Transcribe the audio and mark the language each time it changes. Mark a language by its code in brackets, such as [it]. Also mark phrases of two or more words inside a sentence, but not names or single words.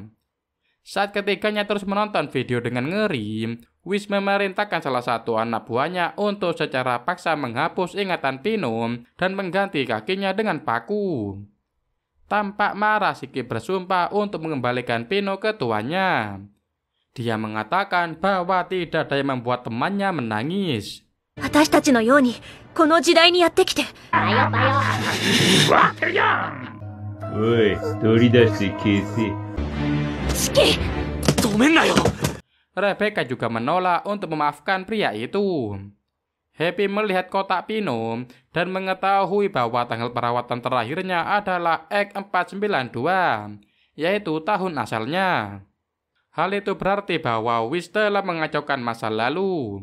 [id] Saat ketiganya terus menonton video dengan ngeri, Wish memerintahkan salah satu anak buahnya untuk secara paksa menghapus ingatan Pino dan mengganti kakinya dengan paku. Tampak marah, Shiki bersumpah untuk mengembalikan Pino ke tuannya. Dia mengatakan bahwa tidak ada yang membuat temannya menangis. [ja] 私たちのようにこの時代にやってきて。おい、取り出して消せ。シキ、止めんなよ。 [id] Rebecca juga menolak untuk memaafkan pria itu. Happy melihat kotak Pino dan mengetahui bahwa tanggal perawatan terakhirnya adalah X492, yaitu tahun asalnya. Hal itu berarti bahwa Wish telah mengacaukan masa lalu.